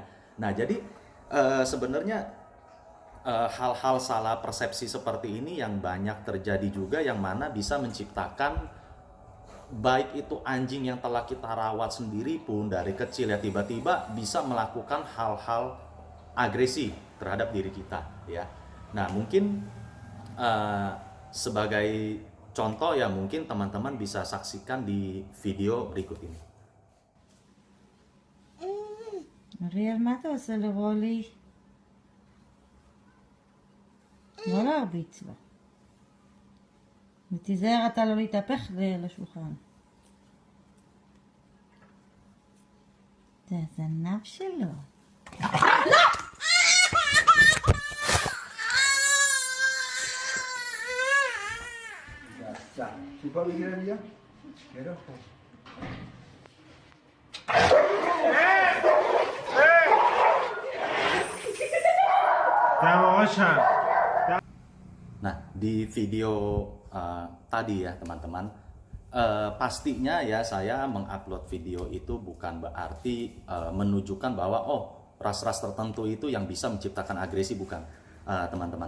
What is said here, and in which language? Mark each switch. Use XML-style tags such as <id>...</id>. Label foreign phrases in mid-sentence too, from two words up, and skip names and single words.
<id>Nah, jadi sebenarnya hal-hal salah persepsi seperti ini yang banyak terjadi juga, yang mana bisa menciptakan baik itu anjing yang telah kita rawat sendiri pun dari kecil ya, tiba-tiba bisa melakukan hal-hal agresi terhadap diri kita ya. Nah, mungkin sebagai contoh ya, mungkin teman-teman bisa saksikan di video berikut ini.</id> <he>אריאל, מה אתה עושה לרולי? לא להרביץ לו. ותיזהר אתה לא להתהפך לשולחן. זה הזנב שלו.</he> <es>Ya, si Pablo quiere ir ya, quiero.</es> <id>Nah, di video tadi ya teman-teman, pastinya ya saya mengupload video itu bukan berarti menunjukkan bahwa ras-ras tertentu itu yang bisa menciptakan agresi, bukan teman-teman.</id>